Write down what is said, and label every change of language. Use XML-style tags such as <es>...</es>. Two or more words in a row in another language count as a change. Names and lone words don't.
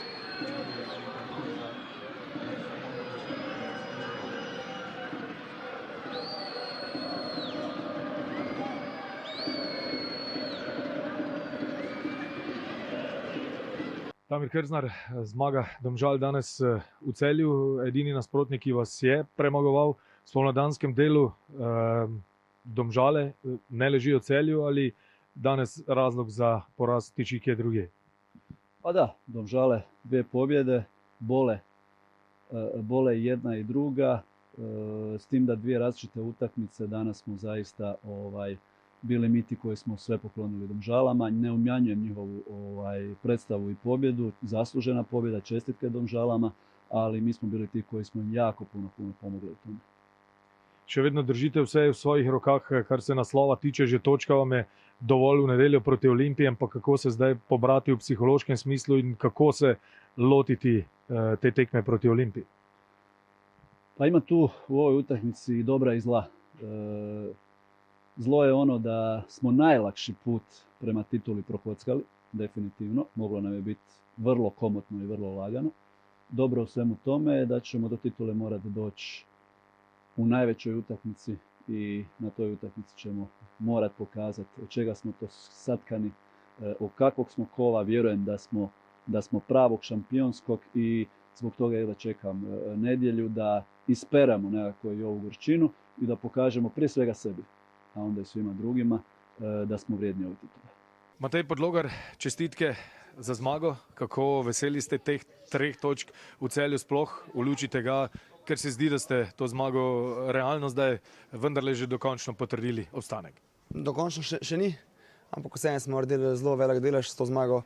<sl>Damir Krznar, zmaga Domžal danes v Celju. Edini nasprotnik, ki vas je premagoval v spomladanskem delu. Domžale ne ležijo v Celju ali danes razlog za poraz tiči kje druge?</sl> <hr>Pa da, Domžale, 2 pobjede, bole jedna i druga, s tim da 2 različite utakmice. Danas smo zaista bili mi ti koji smo sve poklonili Domžalama. Ne umjanjujem njihovu predstavu i pobjedu, zaslužena pobjeda, čestitke Domžalama, ali mi smo bili ti koji smo im jako puno pomogli u tome.</hr> <sl>Še vedno držite vse v svojih rokah, kar se naslova tiče, že točka vam je dovolj v nedeljo proti Olimpiji, ampak kako se zdaj pobrati v psihološkem smislu in kako se lotiti te tekme proti Olimpiji?</sl> <hr>Pa ima tu u ovoj utakmici i dobra i zla. Zlo je ono da smo najlakši put prema tituli prokockali, definitivno. Moglo nam je biti vrlo komotno i vrlo lagano. Dobro u svemu tome je da ćemo do titule morati doći u najvećoj utakmici i na toj utakmici ćemo morati pokazati od čega smo to satkani, od kakvog smo kova. Vjerujem da smo pravog šampionskog i zbog toga jedva čekam nedjelju da isperamo nekako i ovu gorčinu i da pokažemo prije svega sebi, a onda i svima drugima da smo vrijedni ove titule.</hr> <sl>Matej Podlogar, čestitke za zmago. Kako veseli ste teh 3 točk v Celju sploh v luči tega, ker se zdi, da ste to zmago realno zdaj vendarle že dokončno potrdili obstanek? Dokončno še ni, ampak vseeno smo naredili zelo velik delež s to zmago.</sl>